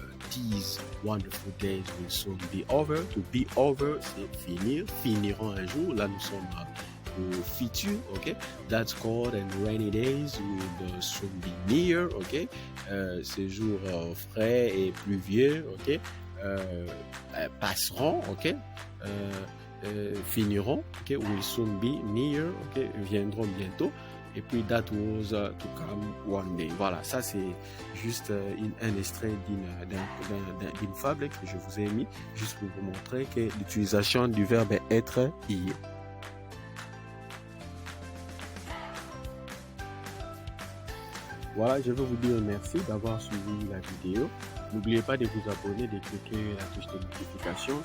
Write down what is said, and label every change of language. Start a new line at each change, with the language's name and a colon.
English: These wonderful days will soon be over. To be over,
French: c'est finir, finiront un jour. Là, nous sommes au futur, ok?
English: That cold and rainy days will soon be near, ok?
French: Ces jours frais et pluvieux, ok? Passeront, ok? Finiront, ok?
English: Will soon be near, ok?
French: Viendront bientôt. Et puis
English: that was to come one day.
French: Voilà, ça c'est juste un extrait d'une fable que je vous ai mis juste pour vous montrer que l'utilisation du verbe être y est. Voilà, je veux vous dire merci d'avoir suivi la vidéo. N'oubliez pas de vous abonner, de cliquer la touche de notification.